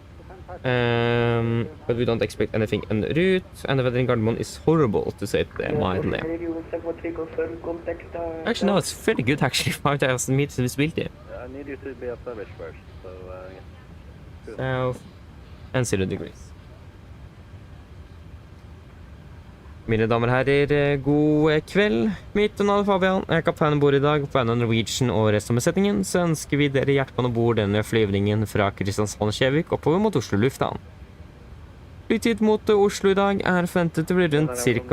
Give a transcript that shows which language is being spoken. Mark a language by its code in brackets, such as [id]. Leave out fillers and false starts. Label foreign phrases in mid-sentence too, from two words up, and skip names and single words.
[en] But we don't expect anything en route. And the weather in Gardermoen is horrible, to say it mildly. Actually, no, it's fairly good, actually. 5,000 meters of visibility. I need you to be established first, so yeah. South and 0 degrees. [no] Mine damer og herrer, god kveld. Mitt navn er Fabian. Jeg er kaptein bord i dag. På vegne av Norwegian og resten av besetningen så ønsker vi dere hjertelig om bord denne flyvningen fra Kristiansand oppover mot Oslo lufthavn. Flytid mot Oslo i dag er forventet til å bli rundt ca.